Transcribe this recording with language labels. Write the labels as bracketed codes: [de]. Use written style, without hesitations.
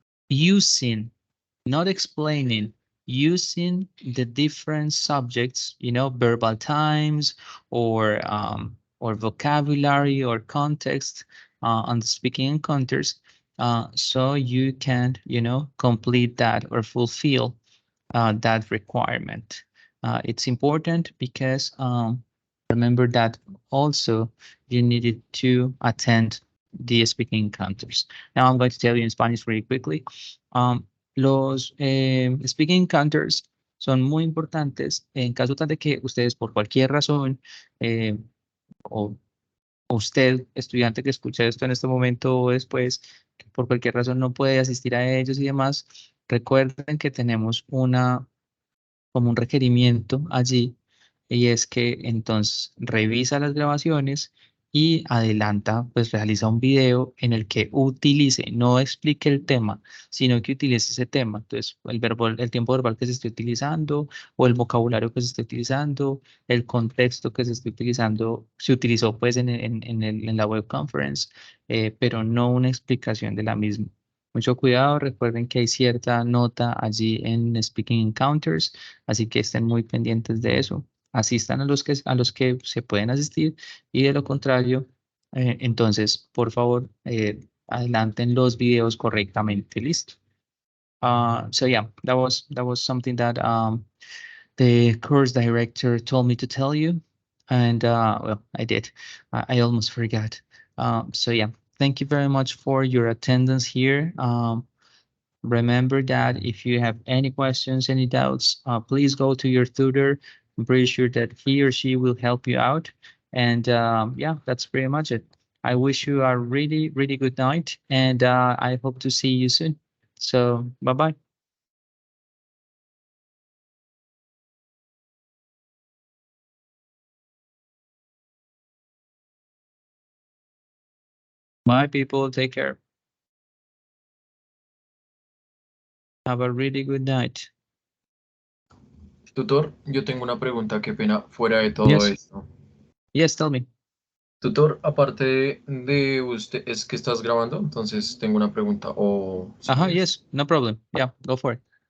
[en] using, not explaining, using the different subjects, you know, verbal times or vocabulary or context on the speaking encounters, so you can, you know, complete that or fulfill that requirement. It's important because remember that also you needed to attend the speaking encounters. Now I'm going to tell you in Spanish really quickly. [es] Los speaking encounters son muy importantes en caso tal de que ustedes por cualquier razón eh, o usted, estudiante que escucha esto en este momento o después, que por cualquier razón no puede asistir a ellos y demás, recuerden que tenemos una como un requerimiento allí y es que entonces revisa las grabaciones y adelanta, pues realiza un video en el que utilice, no explique el tema, sino que utilice ese tema. Entonces, el verbo, el tiempo verbal que se esté utilizando o el vocabulario que se esté utilizando, el contexto que se esté utilizando, se utilizó pues en la web conference, pero no una explicación de la misma. Mucho cuidado, recuerden que hay cierta nota allí en Speaking Encounters, así que estén muy pendientes de eso. Asistan a los que se pueden asistir y de lo contrario, entonces, por favor, adelanten los videos correctamente. Listo. [en] So yeah, that was something that the course director told me to tell you, and well, I did. I almost forgot. So yeah, thank you very much for your attendance here. Remember that if you have any questions, any doubts, please go to your tutor. I'm pretty sure that he or she will help you out. And yeah, that's pretty much it. I wish you a really, really good night, and I hope to see you soon. So, bye bye. Bye, people. Take care. Have a really good night. [es] Tutor, yo tengo una pregunta, qué pena, fuera de todo [en] Yes. [es] esto. [en] Yes, tell me. [es] Tutor, aparte de usted, es que estás grabando, entonces tengo una pregunta, o Uh-huh, sí. [en] yes, no problem. Yeah, go for it.